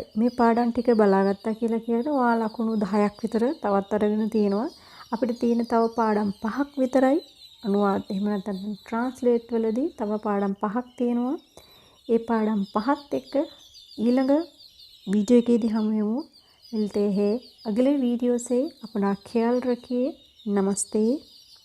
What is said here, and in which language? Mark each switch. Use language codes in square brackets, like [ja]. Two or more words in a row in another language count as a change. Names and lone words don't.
[si] මේ පාඩම් ටික බලාගත්තා කියලා කියනකොට ඔයාලා ලකුණු 10ක් විතර තවත් අරගෙන තියෙනවා. අපිට තියෙන තව පාඩම් 5ක් විතරයි අනුවාද එහෙම නැත්නම් ට්‍රාන්ස්ලේට් වලදී තව පාඩම් 5ක් තියෙනවා. ඒ පාඩම් 5ත් එක්ක ඊළඟ [hi] वीडियो के दी हम मिलते हैं अगले वीडियो से. अपना ख्याल रखिए. නමස්තේ